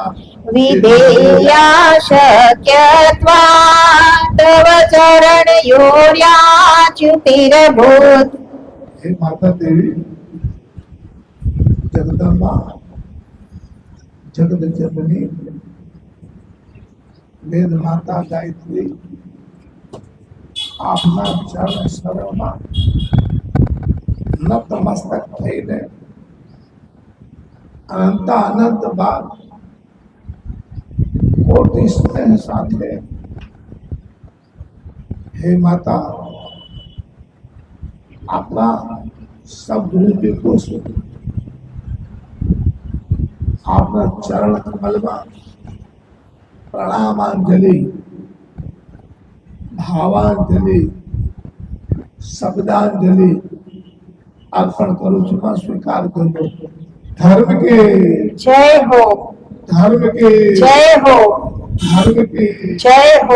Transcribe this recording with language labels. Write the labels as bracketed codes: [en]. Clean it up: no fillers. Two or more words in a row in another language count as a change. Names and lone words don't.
[sa] विधेया शक्यत्वा तव चरणयोर्याच्युतिरभूत्। [hi] हे माता देवी, जगदम्बा, जगद जननी, वेद माता गायत्री, [gu] આપના ચરણ સરોમાં નતમસ્તક થઈને અનંત અનંત બાદ કોટી સ્નેહ સાથે હે માતા આપના સદગુરુ દેવો છું આપના ચરણ કમલમાં પ્રણામાંજલિ [hi] भावांजलि शब्दांजलि अर्पण करूं [gu] છું [hi] स्वीकार करो। धर्म के जय हो। धर्म के जय हो। धर्म के जय हो।